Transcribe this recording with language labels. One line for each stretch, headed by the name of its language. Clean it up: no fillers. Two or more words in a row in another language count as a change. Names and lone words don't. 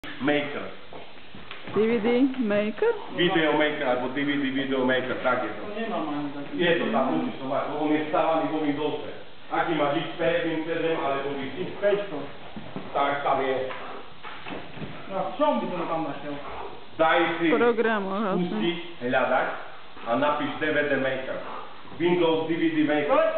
Slovak: Maker. DVD Maker? Video Maker alebo DVD Video Maker, tak je to. To nemám ani taký. Je to tam, musíš to mať, lebo on je stávaný vo Windowse. Aký máš XP, Win 7 alebo Win 500. tak tam je. No a v čom by som to tam našiel? Daj si Programoch asi. pustiť, hľadať a napíš DVD Maker. Windows DVD Maker.